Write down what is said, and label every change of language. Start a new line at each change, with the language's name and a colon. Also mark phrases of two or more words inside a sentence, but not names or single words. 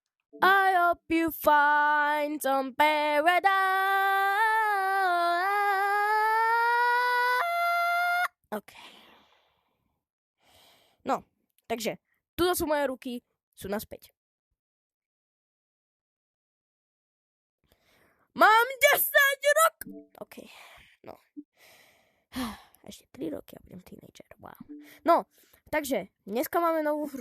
English: I hope you find some paradise. OK.
Slovak: No, takže, tuto sú moje ruky, sú naspäť. Mám 10 rokov! OK, no. Ešte 3 roky a budem teenager, wow. No, takže, dneska máme novú hru.